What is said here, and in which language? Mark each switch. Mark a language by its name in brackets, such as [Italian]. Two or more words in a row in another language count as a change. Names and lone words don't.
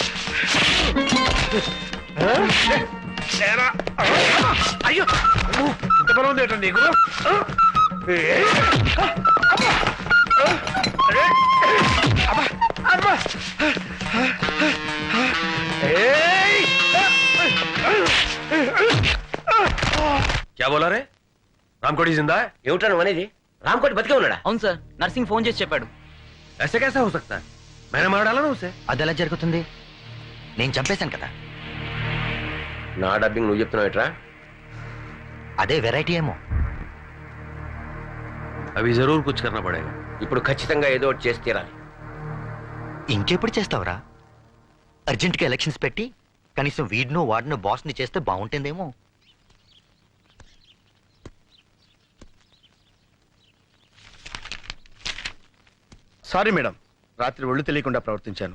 [Telugu] అయ్యో ఇంత బలం ఉంది ఏంటండి నీకు? [Hindi] क्या बोला रे रामकोटी जिंदा है? [Telugu] ఏమిటా నువ్వు అనేది? రామ్కోటి బతికే ఉన్నాడా? అవును సార్, నర్సింగ్ ఫోన్ చేసి చెప్పాడు. [Hindi] ऐसे कैसा हो सकता है? मैंने मार डाला ना उसे. [Telugu] అది ఎలా జరుగుతుంది? నేను చంపేశాను కదా. నా డబ్బింగ్ నువ్వు చెప్తున్నావు ఎట్రా? అదే వెరైటీ ఏమో. [Hindi] अभी जरूर कुछ करना पड़ेगा. [Telugu] ఇప్పుడు ఖచ్చితంగా ఏదో ఒకటి చేసి తీరాలి. ఇంకెప్పుడు చేస్తావురా? అర్జెంట్గా ఎలక్షన్స్ పెట్టి కనీసం వీడినో వాడినో బాస్ని చేస్తే బాగుంటుందేమో. సారీ మేడం, రాత్రి ఒళ్ళు తెలియకుండా ప్రవర్తించాను.